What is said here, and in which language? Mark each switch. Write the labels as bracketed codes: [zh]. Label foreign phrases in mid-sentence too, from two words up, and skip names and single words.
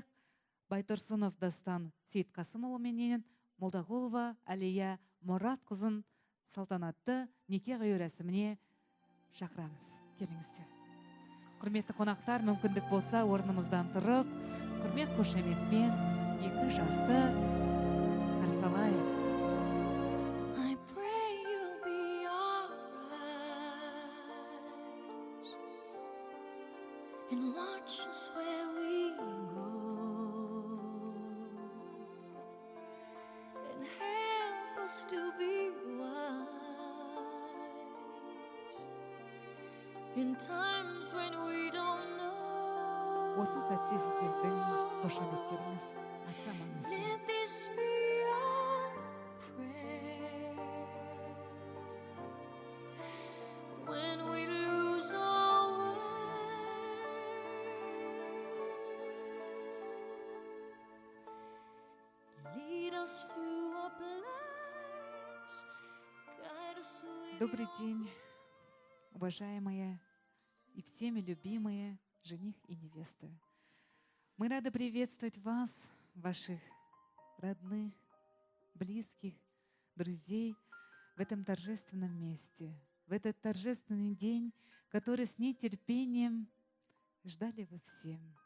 [kk] Байтұрсынов Дастан Сейітқасымұлы менен Молдағұлова Әлия Мұрат қызын салтанатты неке қию рәсіміне шақырамыз. Келіңіздер. Құрметті қонақтар, мүмкіндік болса орнымыздан тұрып, құрмет қошеметпен екі жасты қарсы алайық. [en] And watch us where we go, and help us to be wise in times when we don't know. [kk] Осы сәтте сіздердің қошеметтеріңіз аса маңызды. [en] Let this be our prayer when we lose our way. Lead us to a place, guide us with [ru] Добрый день, уважаемые и всеми любимые жених и невесты. Мы рады приветствовать вас, ваших родных, близких, друзей в этом торжественном месте, в этот торжественный день, который с нетерпением ждали вы все.